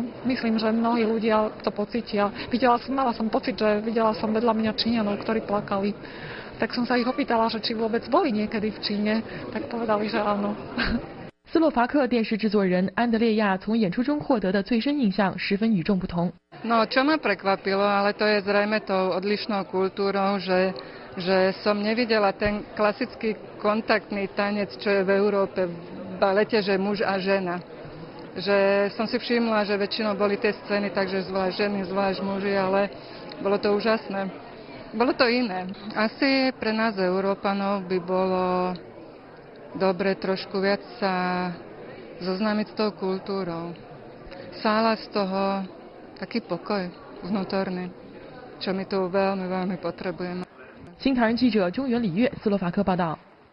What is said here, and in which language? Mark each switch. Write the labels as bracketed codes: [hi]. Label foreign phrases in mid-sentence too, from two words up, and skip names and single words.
[sk] Myslím, že mnohí ľudia to pocítia. Mala som pocit, že videla som vedľa mňa Číňanov, ktorí plakali. Tak som sa ich opýtala, že či vôbec boli niekedy v Číne, tak povedali, že áno. [zh] 斯洛伐克电视制作人安德烈亚从演出中获得的最深印象十分与众不同。 [sk] No, čo ma prekvapilo, ale to je zrejme tou odlišnou kultúrou, že som nevidela ten klasický kontaktný tanec, čo je v Európe v balete, že muž a žena. Že som si všimla, že väčšinou boli tie scény, takže zvlášť ženy, zvlášť muži, ale bolo to úžasné. Bolo to iné. Asi pre nás Európanov by bolo dobre trošku viac sa zoznámiť s tou kultúrou. Sála z toho taký pokoj vnútorný, čo my tu veľmi, veľmi potrebujeme. [zh] 新唐人记者中原李月，斯洛伐克报道。